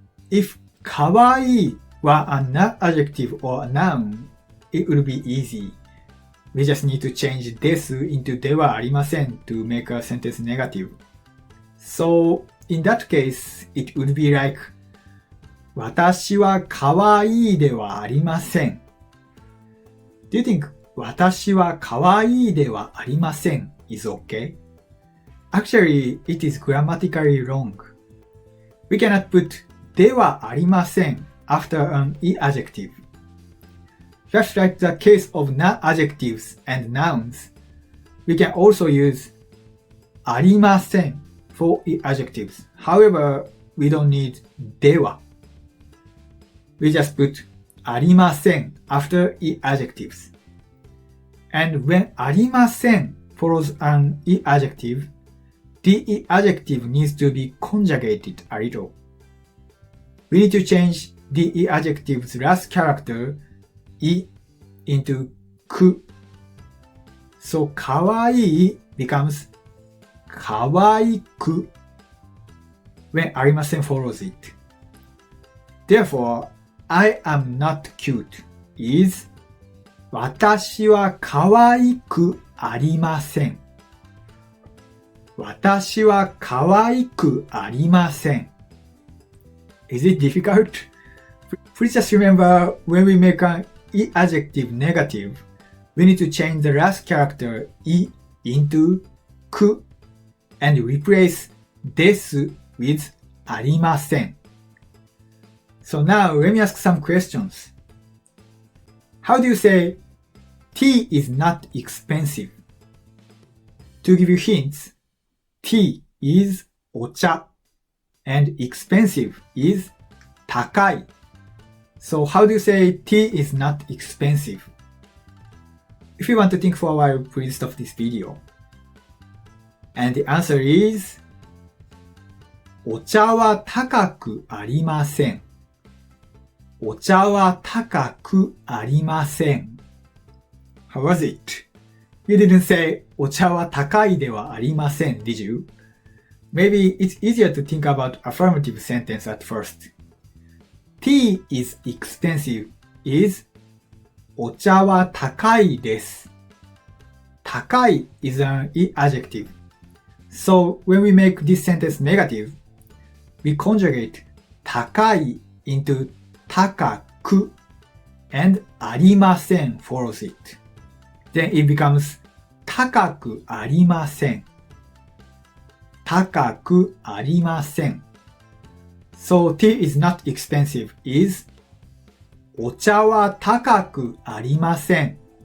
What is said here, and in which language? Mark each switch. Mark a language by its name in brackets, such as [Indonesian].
[English] If かわいい were an adjective or a noun, it would be easy. We just need to change です into ではありません to make a sentence negative. So, in that case, it would be like [Japanese] 私はかわいいではありません. [English] Do you think [Japanese] 私はかわいいではありません [English] is okay? Actually, it is grammatically wrong. We cannot put ではありません after an I-adjective. Just like the case of na-adjectives and nouns, we can also use ありません for I-adjectives. However, we don't need では. We just put ありません after I-adjectives. And when ありません follows an I-adjective, the I-adjective needs to be conjugated a little. We need to change the I-adjective's last character い into く. So かわいい becomes かわいく when ありません follows it. Therefore, I am not cute is [Japanese] 私はかわいくありません。私はかわいくありません。 [English] Is it difficult? Please just remember when we make an I-adjective negative, we need to change the last character い into く and replace です with ありません. So now let me ask some questions. How do you say tea is not expensive? To give you hints, tea is お茶 and expensive is 高い. So how do you say tea is not expensive? If you want to think for a while, please stop this video. And the answer is [Japanese] お茶は高くありません。お茶は高くありません。 [English] How was it? You didn't say [Japanese] お茶は高いではありません, [English] did you? Maybe it's easier to think about affirmative sentence at first. Tea is expensive is [Japanese] お茶は高いです。 [English] 高い is an I-adjective. So when we make this sentence negative, we conjugate 高い into 高く and ありません follows it. Then it becomes [Japanese] 高くありません。高くありません。 [English] So tea is not expensive is [Japanese] お茶は高くありません。